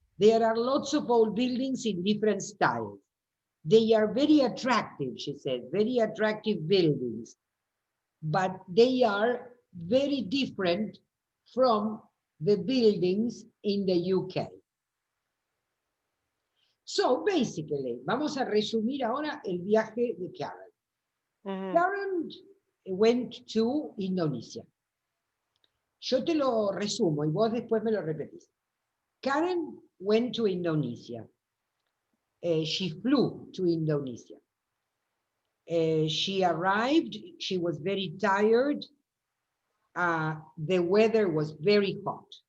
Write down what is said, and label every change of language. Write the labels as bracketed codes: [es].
[en] There are lots of old buildings in different styles. They are very attractive, she said, very attractive buildings, but they are very different from the buildings in the UK. So basically, [es] vamos a resumir ahora el viaje de Karen. Mhm. [en] Karen went to Indonesia. [es] Yo te lo resumo y vos después me lo repetís. [en] Karen went to Indonesia. She flew to Indonesia. She arrived, she was very tired. The weather was very hot.